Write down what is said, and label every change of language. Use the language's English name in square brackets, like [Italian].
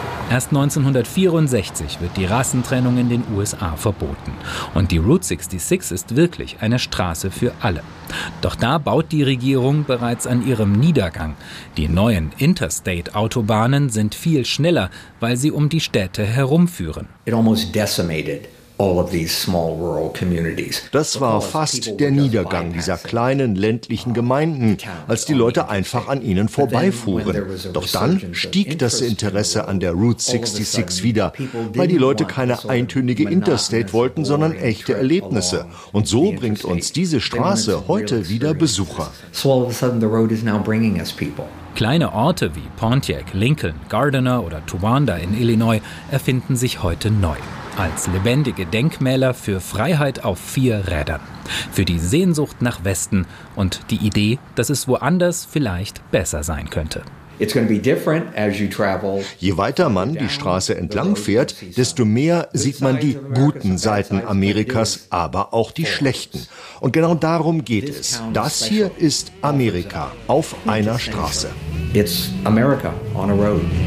[German] Erst 1964 wird die Rassentrennung in den USA verboten. Und die Route 66 ist wirklich eine Straße für alle. Doch da baut die Regierung bereits an ihrem Niedergang. Die neuen Interstate-Autobahnen sind viel schneller, weil sie um die Städte herumführen. [English] It almost decimated all of these small rural communities. [German] Das war fast der Niedergang dieser kleinen ländlichen Gemeinden, als die Leute einfach an ihnen vorbeifuhren. Doch dann stieg das Interesse an der Route 66 wieder, weil die Leute keine eintönige Interstate wollten, sondern echte Erlebnisse. Und so bringt uns diese Straße heute wieder Besucher. [English] So all of a sudden the road is now bringing us people. [German] Kleine Orte wie Pontiac, Lincoln, Gardiner oder Towanda in Illinois erfinden sich heute neu. Als lebendige Denkmäler für Freiheit auf vier Rädern. Für die Sehnsucht nach Westen und die Idee, dass es woanders vielleicht besser sein könnte. [English] It's going to be different as you travel. [German] Je weiter man die Straße entlang fährt, desto mehr sieht man die guten Seiten Amerikas, aber auch die schlechten. Und genau darum geht es. Das hier ist Amerika auf einer Straße. [English] It's America on a road.